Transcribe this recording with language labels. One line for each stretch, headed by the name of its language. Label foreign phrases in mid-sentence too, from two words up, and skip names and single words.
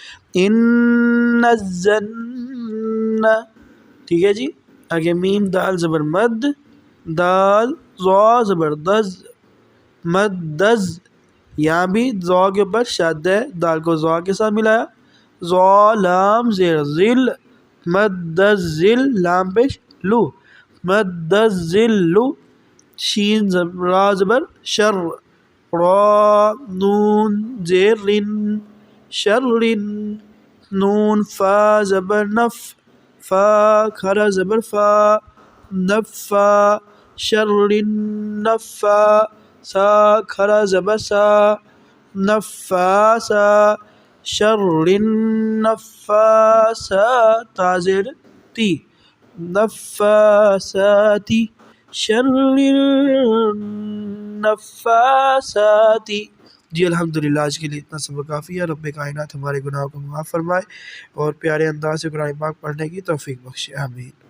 Arabic: ان الزن،
Urdu: ٹھیک ہے جی۔ آگے میم دال زبر مد، دال ضا زبر دز، مدز، یہاں بھی ضا کے اوپر شد ہے، دال کو ضا کے ساتھ ملایا، ضا لام زیر ذل، مدذل، لام پیش لو، مدذل، شین را زبر شر، را نون زیر رن، شرن، نون فا زبر نف، فا کھڑا زبر فا، نفا،
Arabic: شرن نفا،
Urdu: سا کھڑا زبر سا،
Arabic: نفاسا،
Urdu: شرن نفاسا، تا زیر تی، نفاساتی،
Arabic: شرن نفاساتی۔
Urdu: جی الحمدللہ، آج کے لیے اتنا سبق کافی ہے۔ رب کائنات ہمارے گناہوں کو معاف فرمائے اور پیارے انداز سے قرآن پاک پڑھنے کی توفیق بخشے، آمین۔